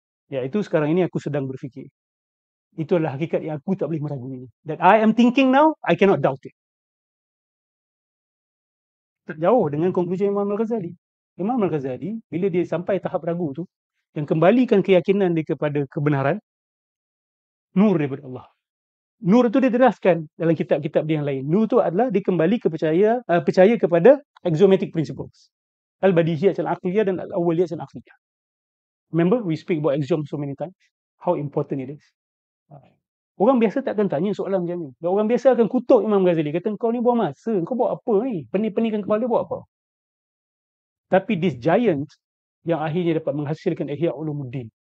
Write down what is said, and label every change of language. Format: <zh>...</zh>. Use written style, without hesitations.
<ms>Iaitu sekarang ini aku sedang berfikir. Itu adalah hakikat yang aku tak boleh meragui.</ms> <en>That I am thinking now, I cannot doubt it.</en> <ms>Jauh dengan konklusi Imam Al-Ghazali. Imam Al-Ghazali, bila dia sampai tahap ragu tu, yang kembalikan keyakinan dia kepada kebenaran, nur daripada Allah. Nur itu dia jelaskan dalam kitab-kitab dia yang lain. Nur itu adalah dia kembali percaya kepada</ms> <en>axiomatic principles.</en> <ms>Al-Badihiyat al-Aqliyah dan Al-Awwaliyat al-Aqliyah.</ms> <en>Remember, we speak about axiom so many times. How important it is.</en> <ms>Orang biasa tak akan tanya soalan macam ni. Orang biasa akan kutuk Imam Ghazali. Kata, kau ni buang masa. Kau buat apa ni? Pening-peningkan kepala buat apa? Tapi</ms> <en>this giant</en> <ms>yang akhirnya dapat menghasilkan Ihya Ulumuddin.</ms>